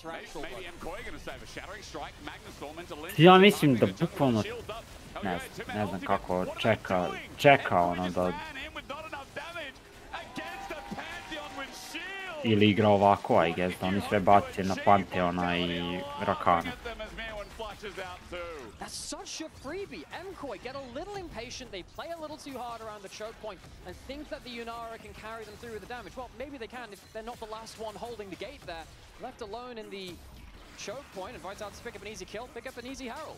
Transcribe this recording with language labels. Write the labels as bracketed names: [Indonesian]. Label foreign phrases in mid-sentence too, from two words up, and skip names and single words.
[Serbian] Ja mislim da bukvalno, ne znam kako, čeka ono da... Ili igra ovako, [English] I guess, [Serbian] da oni sve bace na Pantheona i Rakana. [English] That's such a freebie. Mkoi get a little impatient, they play a little too hard around the choke point and think that the Yunara can carry them through with the damage. Well, maybe they can if they're not the last one holding the gate there. Left alone in the choke point, and Vitality to pick up an easy kill, pick up an easy Herald.